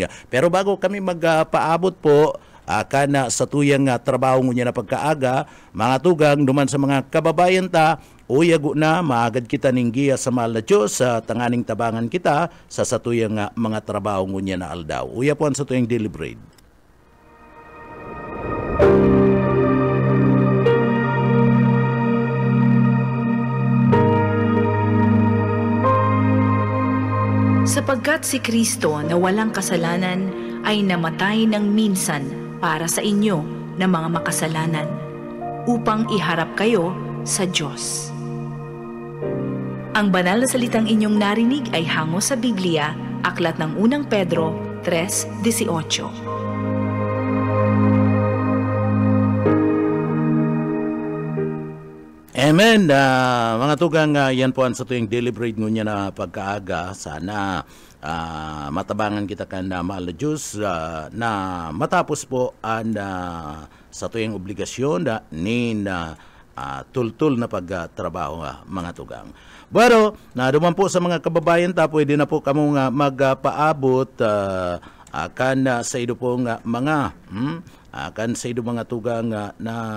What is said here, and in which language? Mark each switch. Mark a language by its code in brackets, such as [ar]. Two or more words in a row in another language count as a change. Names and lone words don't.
[bik] Pero bago kami magpaabot po, kana sa tuyang trabaho niya na pagkaaga, mga tugang, duman sa mga kababayan ta, uyago na, maagad kita ninggiya sa mahal na Diyos, sa tanganing tabangan kita, sa satuyang mga trabaho niya na aldaw. Uya po ang sa tuyang deliberate. [tl] Sapagkat si Kristo na walang kasalanan ay namatay ng minsan para sa inyo na mga makasalanan, upang iharap kayo sa Diyos. Ang banal na salitang inyong narinig ay hango sa Biblia, aklat ng unang Pedro 3:18. Amen. [bik] Mga tugang, yan po ang sa tuwing deliberate ngunya na pagkaaga. Sana matabangan kita kan mahal na Diyos na matapos po ang sa tuwing obligasyon nin tultul na pagtrabaho, mga tugang. Pero duman po sa mga kababayan ta, pwede na po kamong magpaabot kan sa ido pong mga kan sa ido mga tugang na